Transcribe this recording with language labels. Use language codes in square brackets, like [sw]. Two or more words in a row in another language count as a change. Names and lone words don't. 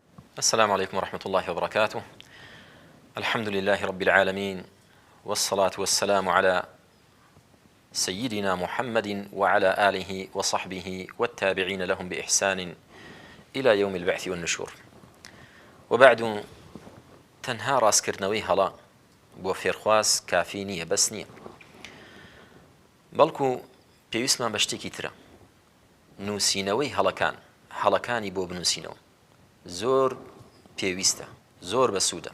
[ar] السلام عليكم ورحمة الله وبركاته. الحمد لله رب العالمين، والصلاة والسلام على سيدنا محمد وعلى آله وصحبه والتابعين لهم بإحسان إلى يوم البعث والنشور. وبعد، [ckb] تەنها ڕاستکردنەوەی هەڵا بۆ فێرخواز کافی نییە، بەس نییە، بەڵکو پێویستمان بە شتێکی ترە. نووسینەوەی هەڵەکانی بۆ بنووسینەوە زۆر پێویستە، زۆر بەسوودە.